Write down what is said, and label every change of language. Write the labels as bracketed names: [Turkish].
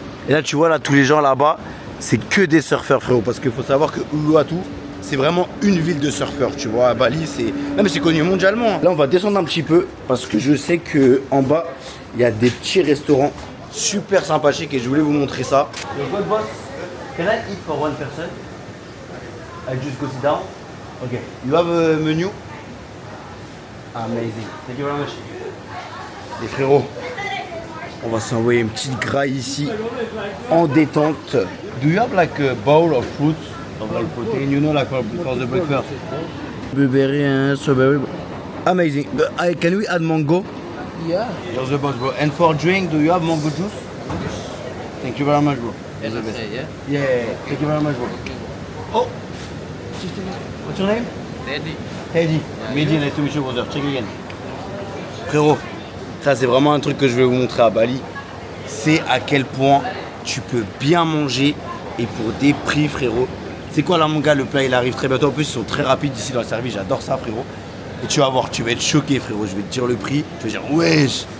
[French] Et là tu vois là tous les gens là-bas, c'est que des surfeurs frérot. Parce qu'il faut savoir que Uluwatu, c'est vraiment une ville de surfeurs. Tu vois à Bali, c'est connu mondialement. Là on va descendre un petit peu parce que je sais que en bas il y a des petits restaurants super sympathiques et je voulais vous montrer ça. [English] Good boss, can I eat for one person? I just go sit down. Okay. You have a menu? Amazing. Thank you very much. [French] Les frérots, on va s'envoyer une petite graille ici en détente. [English] Do you have like a bowl of fruits of like protein, you know, like for the breakfast? Blueberry and strawberry. Amazing. Can we add mango? Yeah. You're the boss, bro. And for drink, do you have mango juice? Thank you very much, bro. You're the best. Yeah. Thank you very much, bro. Oh. What's your name? Teddy. Teddy. Mehdi, nice to meet you, brother. Check again. [French] Frérot, ça c'est vraiment un truc que je vais vous montrer à Bali. C'est à quel point tu peux bien manger et pour des prix, frérot. C'est quoi là, mon gars? Le plat il arrive très bientôt. En plus, ils sont très rapides ici dans le service. J'adore ça, frérot. Et tu vas voir, tu vas être choqué, frérot. Je vais te dire le prix. Tu vas dire, wesh.